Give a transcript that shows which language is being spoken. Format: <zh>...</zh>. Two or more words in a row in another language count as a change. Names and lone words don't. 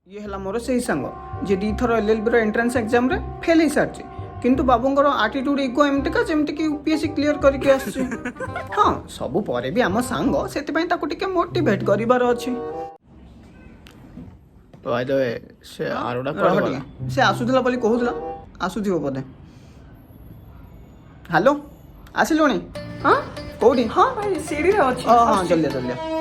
<or>ଇଏ ହେଲା ମୋର ସେଇ ସାଙ୍ଗ, ଯିଏ ଦିଥର ଏଲ୍ ଏଲ୍ ବି ର</or> <en>entrance exam</en> <or>ରେ ଫେଲ ହେଇସାରିଛି। କିନ୍ତୁ ବାବୁଙ୍କର</or> <en>attitude ego</en> <or>ଏମିତିକା, ଯେମିତି କି ୟୁ ପି ଏସ ସି କ୍ଲିୟର କରିକି ଆସିଛି। ହଁ, ସବୁ ପରେ ବି ଆମ ସାଙ୍ଗ, ସେଥିପାଇଁ ତାକୁ ଟିକେ ମୋଟିଭେଟ କରିବାର ଅଛି।</or> <en>By the way,</en> <or>ସେ ହଁ, ଆରଟା ରହ କୁଆଡ଼େ ଟିକେ। ଗଲା? ସେ ଆସୁଥିଲା ବୋଲି କହୁଥିଲା, ଆସୁଥିବ ବୋଧେ। ହ୍ୟାଲୋ, ଆସିଲୁଣି? ହଁ? କୋଉଠି? ହଁ ଭାଇ, ସିଡ଼ିରେ ଅଛି। ଓ, ହଁ, ଆସୁଛି। ଜଲ୍ଦି ଆ, ଜଲ୍ଦି ଆ।</or>